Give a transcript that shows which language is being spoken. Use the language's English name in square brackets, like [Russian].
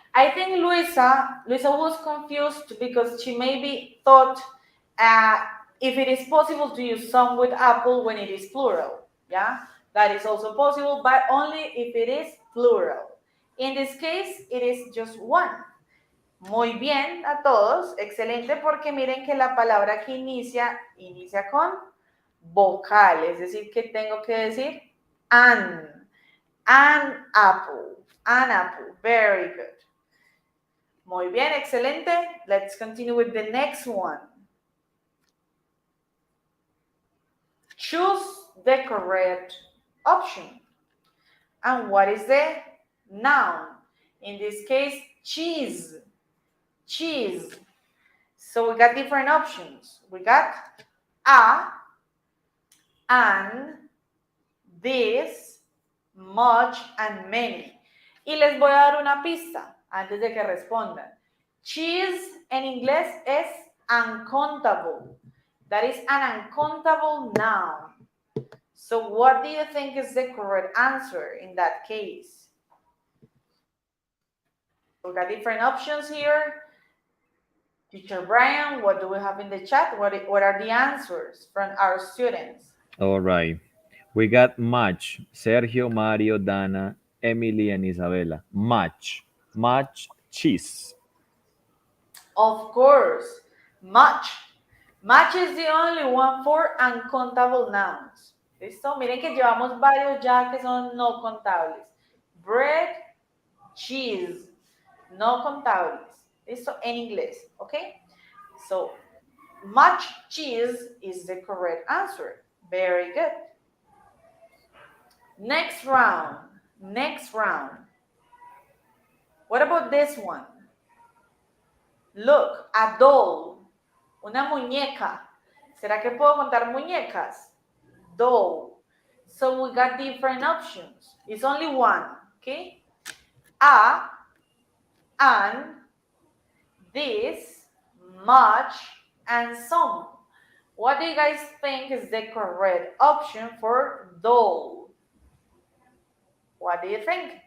[English] I think Luisa was confused because she maybe thought if it is possible to use some with apple when it is plural. Yeah, that is also possible, but only if it is plural. In this case, it is just one. [Spanish] Muy bien a todos, excelente, porque miren que la palabra que inicia con vocal, es decir, que tengo que decir [English] an apple, an apple, very good. [Spanish] Muy bien, excelente. [English] Let's continue with the next one. Choose the correct option. And what is the noun? In this case, cheese. Cheese. So we got different options. We got a, an, this, much, and many. [Spanish] Y les voy a dar una pista antes de que respondan. Cheese en inglés es uncountable. [English] That is an uncountable noun. So what do you think is the correct answer in that case? We got different options here. Teacher Brian, what do we have in the chat? What are the answers from our students? All right. We got much. Sergio, Mario, Dana, Emily, and Isabella. Much. Much cheese. Of course, much. Much is the only one for uncountable nouns. [Spanish] ¿Listo? Miren que llevamos varios ya que son no contables. Bread, cheese, no contables. ¿Listo? En inglés, ¿ok? [English] So, much cheese is the correct answer. Very good. Next round. Next round. What about this one? Look, a doll. [Spanish] Una muñeca. ¿Será que puedo contar muñecas? [English] Doll. So we got different options. It's only one, okay? A, an, this, much, and some. What do you guys think is the correct option for doll? What do you think?